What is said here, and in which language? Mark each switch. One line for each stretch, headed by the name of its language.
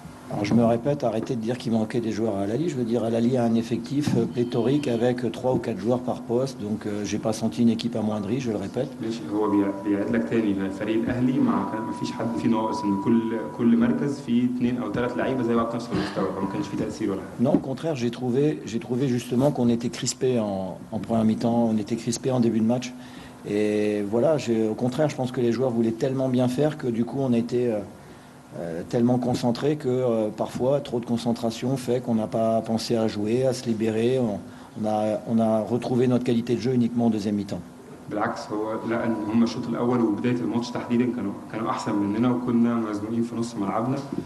French: Alors je me répète, arrêtez de dire qu'il manquait des joueurs à Al-Ahly. Je veux dire, Al-Ahly a un effectif pléthorique avec 3 ou 4 joueurs par poste. Donc j'ai pas senti une équipe amoindrie, je le répète.
Arabic: ماشي، هو بيعيد لك تاني فريق الاهلي ما فيش حد فيه ناقص، ان كل مركز فيه 2 أو 3 لعيبه زي بعض نفس المستوى، فما كانش فيه تاثير ولا حاجه.
French: Non, au contraire, j'ai trouvé justement qu'on était crispé en première mi-temps, on était crispé en début de match. Et voilà, au contraire, je pense que les joueurs voulaient tellement bien faire que du coup on a été tellement concentré que parfois trop de concentration fait qu'on n'a pas pensé à jouer, à se libérer. On a retrouvé notre qualité de jeu uniquement en deuxième mi-temps.
Arabic: بالعكس، هو لقى ان هم الشوط الاول وبدايه الماتش تحديدا كانوا احسن مننا وكنا مزنوقين في نص ملعبنا.